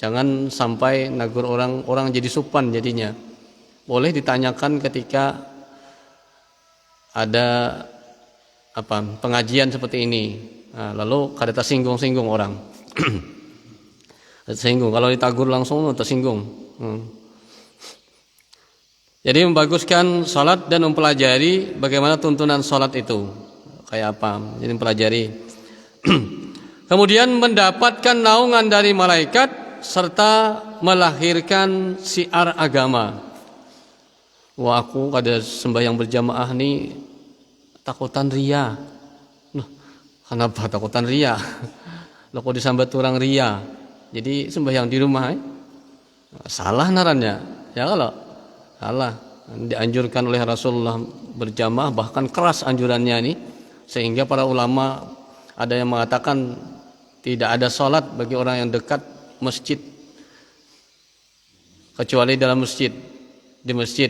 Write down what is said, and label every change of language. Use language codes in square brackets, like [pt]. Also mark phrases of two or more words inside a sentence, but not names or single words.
[bjn] Jangan sampai nagur orang jadi supan jadinya. [id] Boleh ditanyakan ketika ada pengajian seperti ini. [bjn] Nah, lalu kada tersinggung-singgung orang. [id] Tersinggung. Kalau ditagur langsung tersinggung. Jadi membaguskan sholat dan mempelajari bagaimana tuntunan sholat itu. Kayak apa? Jadi mempelajari. Kemudian mendapatkan naungan dari malaikat serta melahirkan syiar agama. [bjn] Wah, aku kada sembahyang berjamaah nih takutan ria. Nah, kenapa takutan ria? Lo kok disambat orang ria. Jadi sembahyang di rumah. Salah narannya. [id] Ya kalau salah. Dianjurkan oleh Rasulullah berjamaah, bahkan keras anjurannya ini, sehingga para ulama ada yang mengatakan tidak ada sholat bagi orang yang dekat masjid kecuali dalam masjid, di masjid.